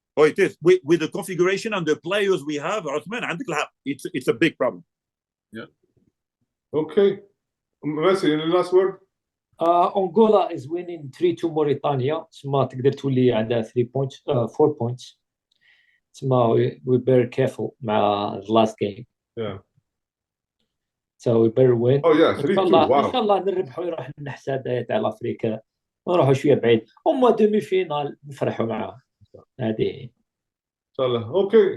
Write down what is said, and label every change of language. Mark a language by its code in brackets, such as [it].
[en] With the configuration and the players we have, Othman, it's a big problem. Yeah. Okay. Messi, any last word? Angola is winning 3-2 موريتانيا. [ar] تسمى تقدر تولي عندها 3 points 4 points. [en] تسمى we better careful مع the last game. Yeah. So we better win. Oh yeah, 3-2. Wow. [ar] ان شاء الله نربحوا يروح النحسه تاع افريقيا ونروحوا شويه بعيد. هما دومي فينال نفرحوا معاهم. هذه [en] Inshallah. Okay.